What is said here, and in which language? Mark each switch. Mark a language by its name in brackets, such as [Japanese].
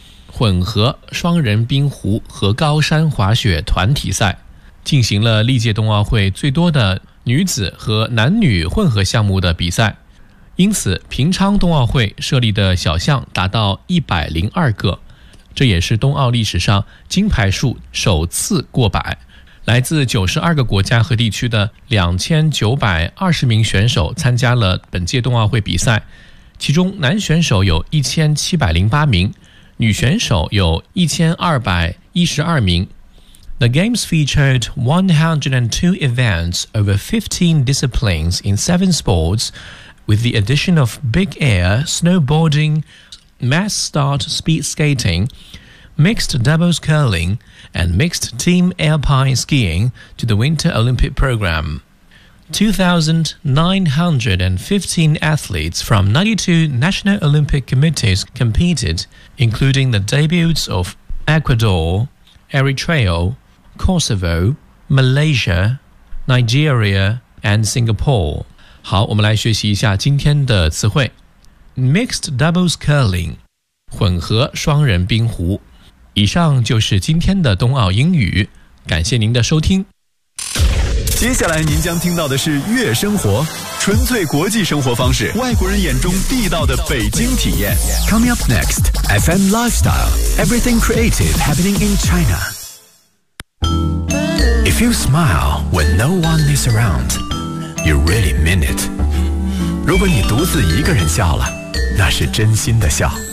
[Chinese] 混合双人冰壶和高山滑雪团体赛，进行了历届冬奥会最多的女子和男女混合项目的比赛，因此平昌冬奥会设立的小项达到102个，这也是冬奥历史上金牌数首次过百。来自92个国家和地区的2920名选手参加了本届冬奥会比赛，其中男选手有1708名，女选手有1212名。 [English] The Games featured 102 events over 15 disciplines in 7 sports, with the addition of big air, snowboarding, mass start speed skating, mixed doubles curling, and mixed team alpine skiing to the Winter Olympic program. 2,915 athletes from 92 National Olympic Committees competed, including the debuts of Ecuador, Eritrea,Kosovo, Malaysia, Nigeria, and Singapore. [Chinese] 好，我们来学习一下今天的词汇。 Mixed doubles curling, 混合双人冰壶。以上就是今天的冬奥英语，感谢您的收听。接下来您将听到的是悦生活，纯粹国际生活方式，外国人眼中地道的北京体验。 [English] Coming up next, FM Lifestyle, everything creative happening in China. If you smile when no one is around, you really mean it. [Chinese] 如果你独自一个人笑了，那是真心的笑。